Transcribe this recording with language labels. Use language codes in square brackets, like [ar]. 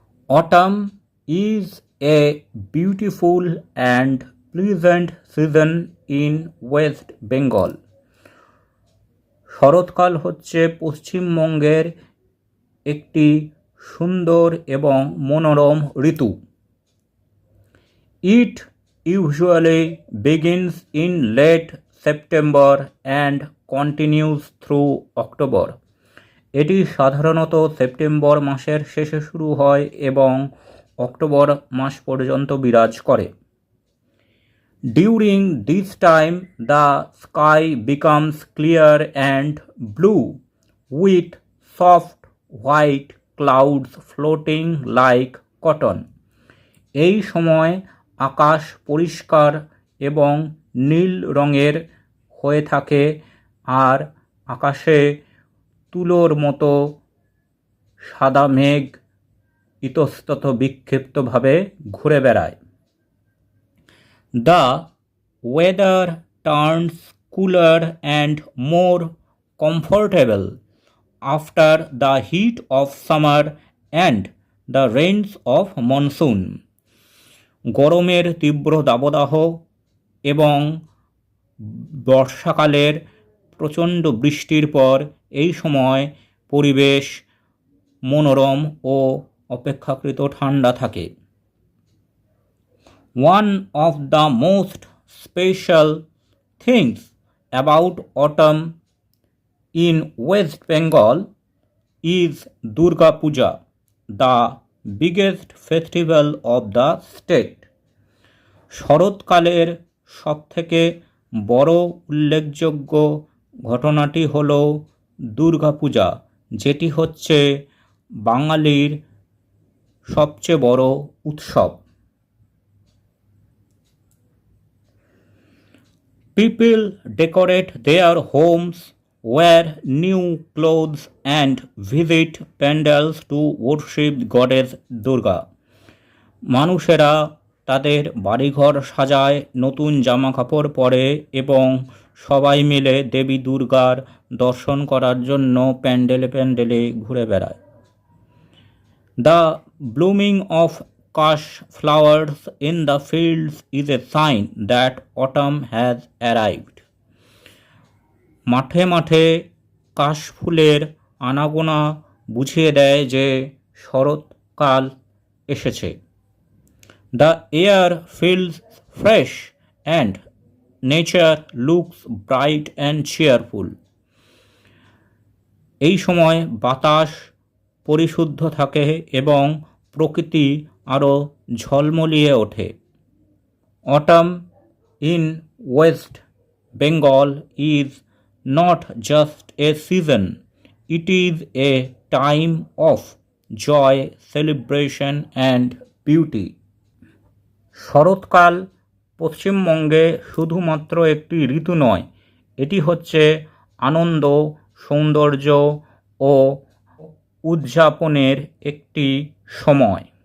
[en] Autumn is a beautiful and pleasant season in West Bengal. [bn] শরৎকাল হচ্ছে পশ্চিমবঙ্গের একটি সুন্দর এবং মনোরম ঋতু। [en] It usually begins in late September and continues through October. [bn] এটি সাধারণত সেপ্টেম্বর মাসের শেষে শুরু হয় এবং অক্টোবর মাস পর্যন্ত বিরাজ করে। [en] During this time, the sky becomes clear and blue with soft white clouds floating like cotton. [bn] এই সময় আকাশ পরিষ্কার এবং নীল রঙের হয়ে থাকে আর আকাশে তুলোর মতো সাদা মেঘ ইতস্তত বিক্ষিপ্তভাবে ঘুরে বেড়ায়। [en] The weather turns cooler and more comfortable after the heat of summer and the rains of monsoon. [bn] গরমের তীব্র দাবদাহ এবং বর্ষাকালের প্রচণ্ড বৃষ্টির পর এই সময় পরিবেশ মনোরম ও অপেক্ষাকৃত ঠান্ডা থাকে। [en] One of the most special things about autumn in West Bengal is Durga Puja, the biggest festival of the state. [bn] শরৎকালের সবথেকে বড় উল্লেখযোগ্য ঘটনাটি হল দুর্গা পূজা, যেটি হচ্ছে বাঙালির সবচেয়ে বড় উৎসব। [en] People decorate their homes, wear new clothes and visit pandals to worship goddess Durga. [bn] মানুষেরা তাদের বাড়িঘর সাজায়, নতুন জামা কাপড় পরে এবং সবাই মিলে দেবী দুর্গার দর্শন করার জন্য প্যান্ডেলে প্যান্ডেলে ঘুরে বেড়ায়। [en] The blooming of kash flowers in the fields is a sign that autumn has arrived. [bn] মাঠে মাঠে কাশ ফুলের আনাগোনা বুঝিয়ে দেয় যে শরৎকাল এসেছে। [en] The air feels fresh and nature looks bright and cheerful. [bn] এই সময় বাতাস পরিশুদ্ধ থাকে এবং প্রকৃতি আরও ঝলমলিয়ে ওঠে। [en] Autumn in West Bengal is not just a season, it is a time of joy, celebration and beauty. [bn] শরৎকাল পশ্চিমবঙ্গে শুধুমাত্র একটি ঋতু নয়, এটি হচ্ছে আনন্দ, সৌন্দর্য ও উদযাপনের একটি সময়।